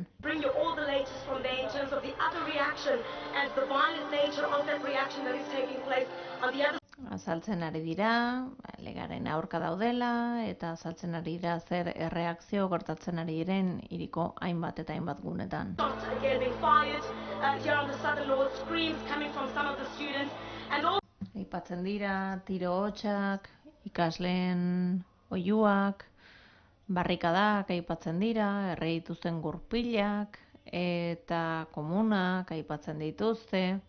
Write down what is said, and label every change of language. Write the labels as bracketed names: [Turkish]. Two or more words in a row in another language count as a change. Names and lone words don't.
[English] Bring you all the latest from there in terms of the other reaction and the violent nature of that reaction that is taking place on the other. [Basque] Azaltzen ari dira, legaren aurka daudela eta azaltzen ari dira zer erreakzio gertatzen ari diren hiriko hainbat eta hainbat gunetan. [English] Again being fired here on the southern north, screams coming from some of the students and all. [Basque] Aipatzen dira tiro hotsak, ikasleen oihuak, barrikadak aipatzen dira, erre dituzten gurpilak eta komunak aipatzen dituzte.